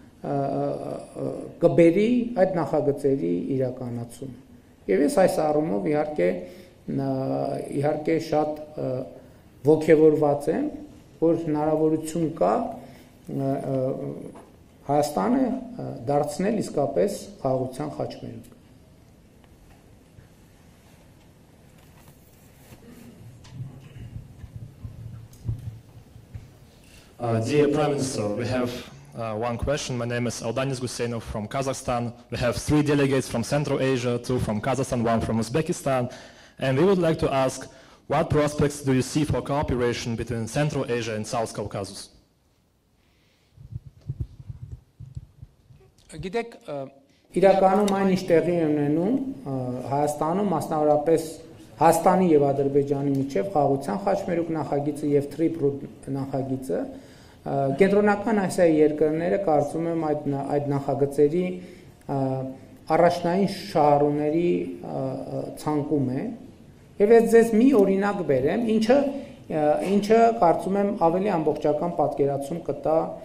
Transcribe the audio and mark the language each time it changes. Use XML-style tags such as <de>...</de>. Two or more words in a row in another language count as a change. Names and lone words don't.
<hy>կբերի այդ նախագծերի իրականացում։ Եվ ես այս առումով իհարկե շատ ոգևորված եմ, որ հնարավորություն կա Հայաստանը դարձնել իսկապես խաղաղության խաչմերուկ։</hy> <en>Dear Prime Minister, we have one question. My name is Aldanis Gusenov from Kazakhstan. We have 3 delegates from Central Asia, 2 from Kazakhstan, 1 from Uzbekistan. And we would like to ask, what prospects do you see for cooperation between Central Asia and South Caucasus?</en> <hy>Գիտեք, իրականում այն ինչ տեղի է ունենում Հայաստանում, մասնավորապես Հայաստանի եւ Ադրբեջանի միջև խաղաղության խաչմերուկ նախագիծը եւ Triproot նախագիծը կենտրոնական Ասիայի երկրները կարծում եմ այդ նախագծերի առաջնային շահառուների ցանկում է, եւ ես ձեզ մի օրինակ բերեմ, ինչը կարծում եմ ավելի ամբողջական պատկերացում կտա</hy>